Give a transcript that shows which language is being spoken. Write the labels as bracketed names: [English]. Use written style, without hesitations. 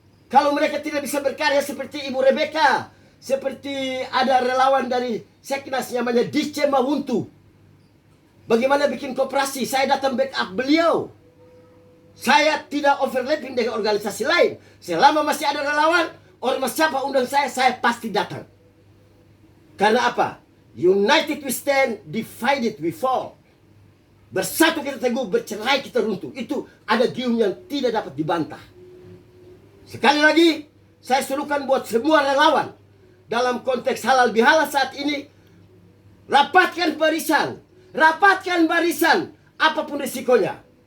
[Indonesian] Kalau mereka tidak bisa berkarya seperti Ibu Rebecca, seperti ada relawan dari Seknas namanya Dice Mawuntu. Bagaimana bikin koperasi, saya datang backup beliau. Saya tidak overlapping dengan organisasi lain. Selama masih ada relawan, orang siapa undang saya pasti datang. Karena apa? [English] United we stand, divided we fall. [Indonesian] Bersatu kita teguh, bercerai kita runtuh. Itu ada gium yang tidak dapat dibantah. Sekali lagi, saya serukan buat semua relawan. Dalam konteks halal bihalal saat ini, rapatkan barisan. Rapatkan barisan, apapun risikonya.